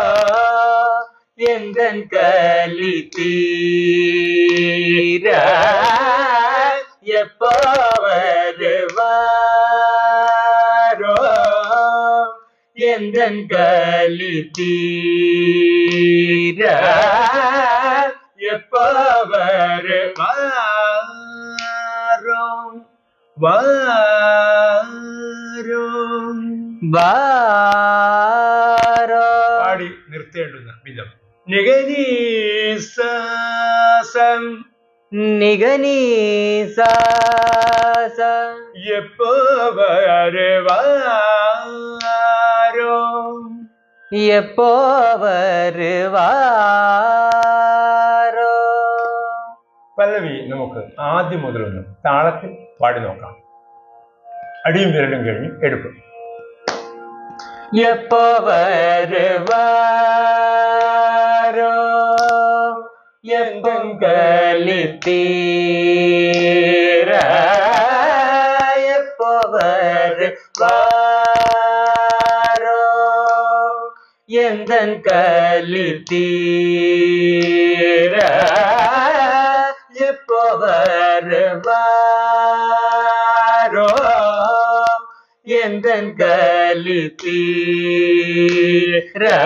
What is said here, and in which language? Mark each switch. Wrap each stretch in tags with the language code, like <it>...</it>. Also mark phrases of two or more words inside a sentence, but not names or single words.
<ta>எந்தன் கலி தீர எப்போ வருவாரோ எந்தன் கலி தீர எப்போ வருவாரோ വാരോ</ta> <ml>പാടി നിർത്തേണ്ടുന്ന വിധം നിഗനീസം നിഗനീസാസ</ml> <ta>எப்போ வருவாரோ எப்போ வருവാരോ</ta> <ml>പല്ലവി നമുക്ക് ആദ്യം മുതലൊന്ന് താളത്തിൽ പാടി നോക്കാം. അടിയും വിരലും കഴിഞ്ഞ് എടുക്കും.</ml> <ta>எப்போ வருவாரோ எந்தன் கலி தீர எப்போ வருவாரோ எந்தன் கலி தீர எப்போ வருவாரோ எந்தன் கலி தீர</ta>